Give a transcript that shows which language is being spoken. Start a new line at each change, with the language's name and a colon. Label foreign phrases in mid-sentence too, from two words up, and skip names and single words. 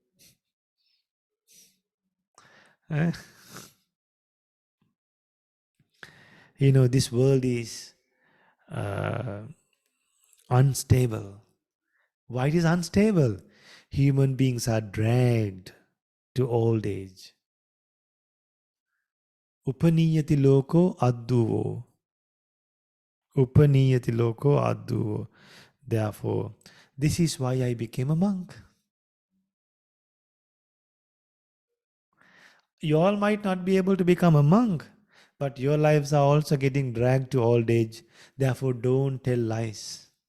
English: Eh? This world is uh, unstable. Why it is unstable? Human beings are dragged to old age.
Pali: Upaniyati loko adduvo. Upaniyati loko adduvo.
English: Therefore, this is why I became a monk. You all might not be able to become a monk, but your lives are also getting dragged to old age. Therefore, don't tell lies.